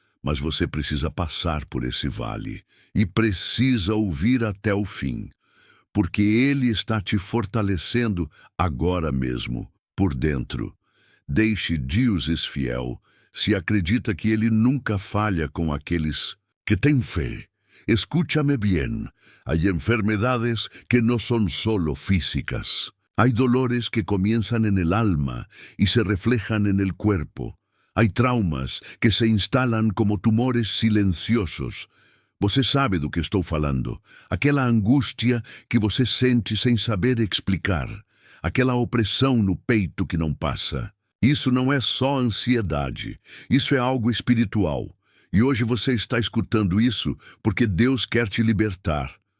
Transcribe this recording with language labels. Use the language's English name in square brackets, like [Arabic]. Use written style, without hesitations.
[Portuguese] Mas você precisa passar por esse vale e precisa ouvir até o fim, porque Ele está te fortalecendo agora mesmo, por dentro. Deixe Deus é fiel, se acredita que Ele nunca falha com aqueles que têm fé. [Spanish] Escúchame bien, hay enfermedades que no son solo físicas. Hay dolores que comienzan en el alma y se reflejan en el cuerpo. Hay traumas que se instalan como tumores silenciosos. [Portuguese] Você sabe do que estou falando. Aquela angústia que você sente sem saber explicar. Aquela opressão no peito que não passa. Isso não é só ansiedade. Isso é algo espiritual. E hoje você está escutando isso porque Deus quer te libertar.